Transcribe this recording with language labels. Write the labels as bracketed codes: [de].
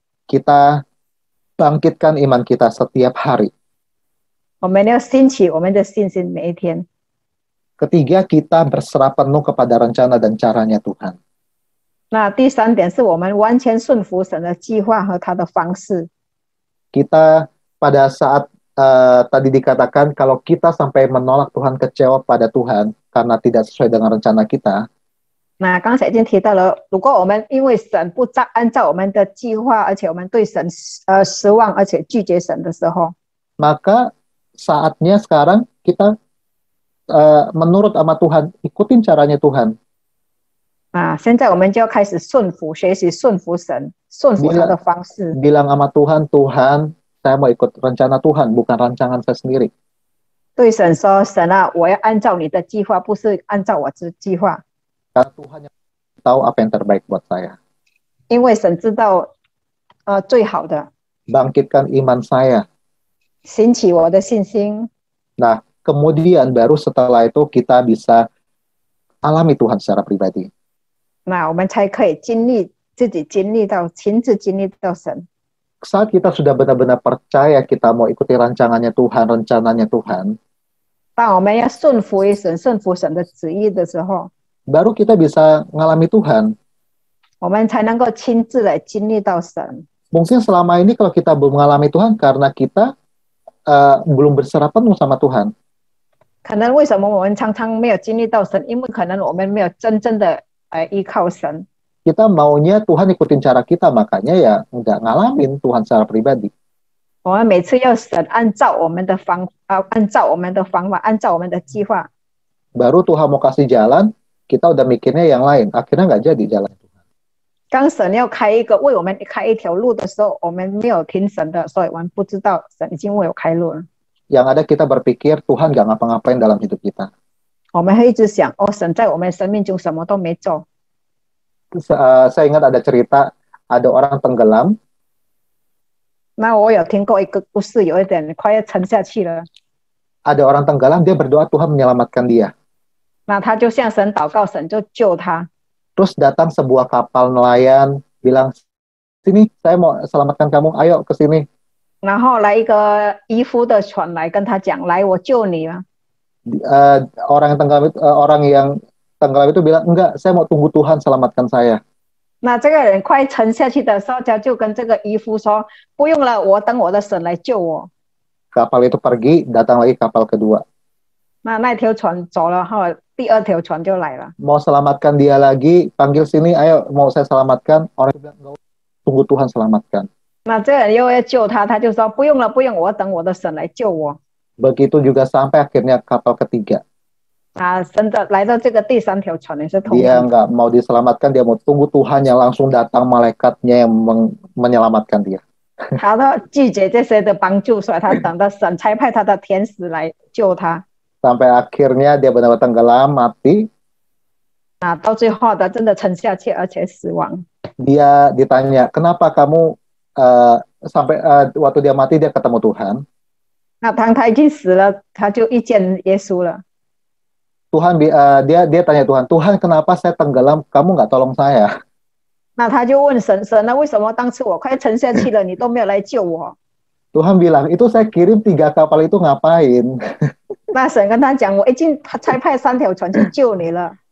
[id] Kita bangkitkan iman kita setiap hari. [zh] 我们要兴起我们的信心每一天。 [id] Ketiga, kita berserah penuh kepada rencana dan caranya Tuhan. [zh] 那第三点是我们完全顺服神的计划和他的方式。 [id] Kita pada saat tadi dikatakan kalau kita sampai menolak Tuhan, kecewa pada Tuhan karena tidak sesuai dengan rencana kita. [zh] 那刚才已经提到了，如果我们因为神不按照我们的计划，而且我们对神失望，而且拒绝神的时候， [id] maka saatnya sekarang kita menurut sama Tuhan, ikutin caranya Tuhan. [zh] 现在我们就要开始顺服，学习顺服神，顺服他的方式。 [id] Bilang sama Tuhan, Tuhan, saya mau ikut rencana Tuhan, bukan rancangan saya sendiri. [zh] 对神说：“神啊，我要按照你的计划，不是按照我的计划。” [id] Karena Tuhan yang tahu apa yang terbaik buat saya. [zh] 因为神知道最好的。 [id] Bangkitkan iman saya. [zh] 兴起我的信心。 [id] Nah, kemudian baru setelah itu kita bisa alami Tuhan secara pribadi. [zh] 那我们才可以自己经历到，亲自经历到神。 [id] Saat kita sudah benar-benar percaya kita mau ikuti rancangannya Tuhan, rencananya Tuhan, [zh] 当我们要顺服于神、顺服神的旨意的时候， [id] baru kita bisa ngalami Tuhan. [zh] 我们才能够亲自来经历到神。 [id] Mungkin selama ini kalau kita belum mengalami Tuhan karena kita belum berserah penuh sama Tuhan. [zh] 可能为什么我们常常没有经历到神？因为可能我们没有真正的依靠神。 [id] Kita maunya Tuhan ikutin cara kita, makanya ya nggak ngalamin Tuhan secara pribadi. [zh] 我们每次要神按照我们的方法，按照我们的计划。 [id] Baru Tuhan mau kasih jalan, kita udah mikirnya yang lain. Akhirnya nggak jadi jalan Tuhan. [zh] 当神要为我们开一条路的时候，我们没有听神的，所以我们不知道神已经为我开路了。 [id] Yang ada kita berpikir Tuhan nggak ngapa-ngapain dalam hidup kita. [zh] 我们会一直想，神在我们生命中什么都没做。 [id] Saya ingat ada cerita, ada orang tenggelam. [zh] 那我有听过一个故事，有一点快要沉下去了。 [id] Ada orang tenggelam, dia berdoa Tuhan menyelamatkan dia. [zh] 那他就向神祷告，神就救他。 [id] Terus datang sebuah kapal nelayan, bilang, sini saya mau selamatkan kamu, ayo ke sini. [zh] 然后来一个渔夫的船来跟他讲，来，我救你了。 [id] Orang yang tenggelam itu bilang, enggak, saya mau tunggu Tuhan selamatkan saya. [zh] 那这个人快沉下去的时候，他就跟这个渔夫说：“不用了，我等我的神来救我。” [id] Kapal itu pergi, datang lagi kapal kedua. [zh] 那条船走了后，第二条船就来了。 [id] Mau selamatkan dia lagi, panggil sini, ayo mau saya selamatkan. Orang itu bilang, enggak, tunggu Tuhan selamatkan. [zh] 那这个人又要救他，他就说：“不用了，不用，我等我的神来救我。” [id] Begitu juga sampai akhirnya kapal ketiga. [zh] 神的来到这个第三条船也是同 [id] Dia [zh] 样。 [id] nggak mau diselamatkan, dia mau tunggu Tuhan yang langsung datang malaikatnya yang menyelamatkan dia. [zh] 他都拒绝这些的帮助，所以他等到神差派他的天使来救他。 [id] Sampai akhirnya dia benar-benar tenggelam, mati. [zh] 到最后他真的沉下去，而且死亡。 [id] Dia ditanya, kenapa kamu sampai waktu dia mati dia ketemu Tuhan. [zh] 那当他已经死了，他就遇见耶稣了。 [id] Tuhan dia tanya Tuhan, Tuhan kenapa saya tenggelam, kamu nggak tolong saya? [zh] 那他就问神，神，那为什么当初我快沉下去了，你都没有来救我？ [id] Tuhan bilang, itu saya kirim 3 kapal itu ngapain? [zh] 那神跟他讲，我已经差派3条船去救你了。